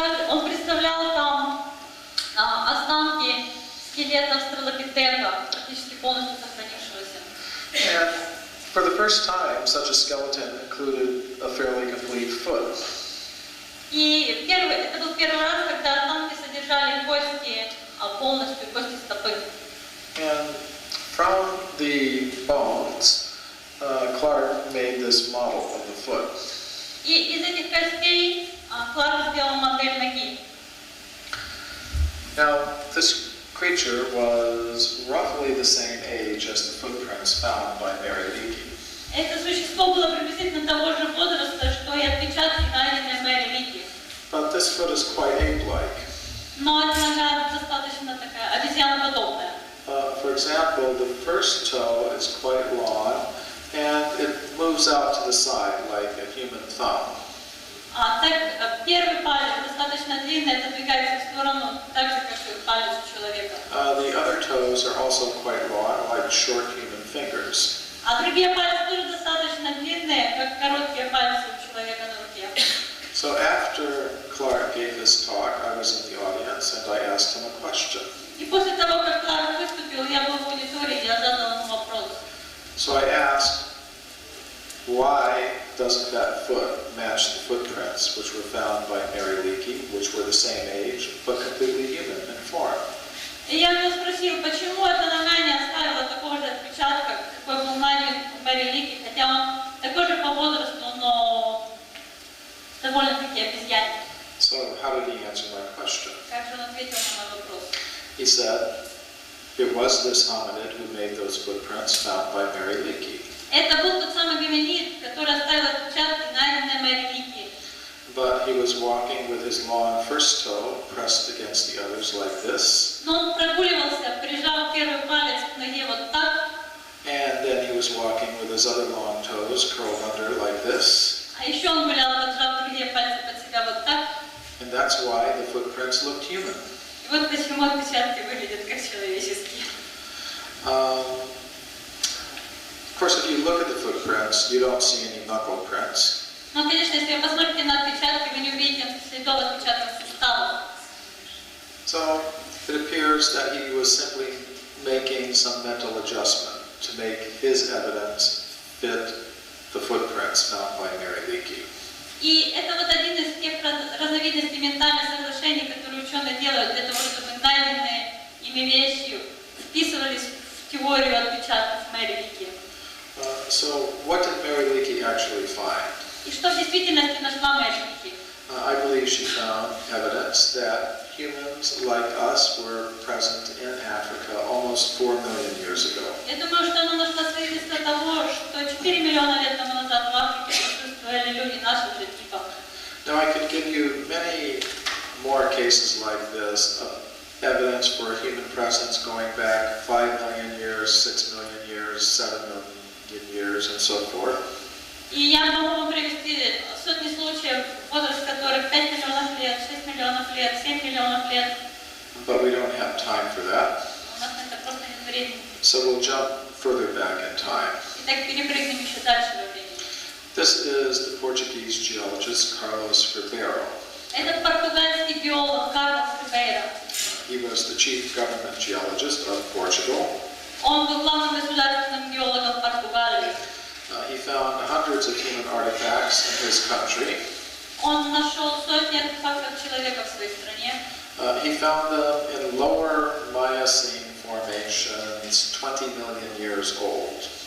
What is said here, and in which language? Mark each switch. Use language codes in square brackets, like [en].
[ru] Он представлял там останки скелета австралопитека, практически полностью сохранившегося. [en] And for the first time, such a skeleton included a fairly complete foot. [ru] И это был первый раз, когда останки содержали кости, полностью кости стопы. [en] And from the bones, Clark made this model of the foot. [ru] И из этих костей Кларк сделал модель ноги. [en] Now, this creature was roughly the same age as the footprints found by Mary Leakey. [ru] Это существо было приблизительно того же возраста, что и отпечатки, найденные Мэри Лики. [en] But this foot is quite ape-like. [ru] Но эта нога достаточно такая обезьяноподобная. [en] For example, the first toe is quite long, and it moves out to the side like a human thumb. [ru] Так, первый палец достаточно длинный, отодвигается в сторону, так же, как и палец у человека. [en] The other toes are also quite long, like short human fingers. [ru] А другие пальцы тоже достаточно длинные, как короткие пальцы у человека на руке. [en] So after Clark gave his talk, I was in the audience and I asked him a question. [ru] И после того, как Кларк выступил, я был в аудитории, я задал ему вопрос. [en] So I asked, why doesn't that foot match the footprints which were found by Mary Leakey, which were the same age, but completely human in form? [ru] И я его спросил, почему эта нога не оставила такого же отпечатка, какой был найден у Мэри Лики, хотя он такой же по возрасту, но довольно-таки обезьянный. [en] So how did he answer my question? [ru] Как же он ответил на мой вопрос? [en] He said, it was this hominid who made those footprints found by Mary Leakey. [ru] Это был тот самый гоминид, который оставил отпечатки, найденные Мэри Лики. [en] But he was walking with his long first toe pressed against the others like this. [ru] Но он прогуливался, прижал первый палец к ноге вот так. [en] And then he was walking with his other long toes curled under like this. [ru] А еще он гулял, поджав другие пальцы под себя вот так. [en] And that's why the footprints looked human. [ru] И вот почему отпечатки выглядят как человеческие. [en] Of course, if you look at the footprints, you don't see any knuckle prints. [ru] Но, конечно, если вы посмотрите на отпечатки, вы не увидите следов отпечатков суставов. [en] So it appears that he was simply making some mental adjustment to make his evidence fit the footprints found by Mary Leakey. [ru] И это вот один из тех разновидностей ментальных соглашений, которые ученые делают для того, чтобы найденные ими вещи вписывались в теорию отпечатков Мэри Лики. [en] So what did Mary Leakey actually find? [ru] И что в действительности нашла Мэшники? [en] I believe she found evidence that humans like us were present in Africa almost 4 million years ago. [ru] Я думаю, что она нашла свидетельство того, что 4 миллиона лет тому назад в Африке присутствовали люди нашего же типа. [en] Now I could give you many more cases like this of evidence for human presence going back 5 million years, 6 million years, 7 million years, and so forth. [ru] И я могу вам привести сотни случаев, возраст которых 5 миллионов лет, 6 миллионов лет, 7 миллионов лет. [en] But we don't have time for that. [ru] У нас на это просто нет времени. [en] So we'll jump further back in time. [ru] Итак, перепрыгнем еще дальше во времени. [en] This is the Portuguese geologist Carlos Ferbero. [ru] Это португальский геолог Карлос Фербейро. [en] He was the chief government geologist of Portugal. [ru] Он был главным государственным геологом Португалии. [en] He found hundreds of human artifacts in his country. [ru] Он нашел сотни артефактов человека в своей стране. [en] He found them in lower Miocene formations 20 million years old.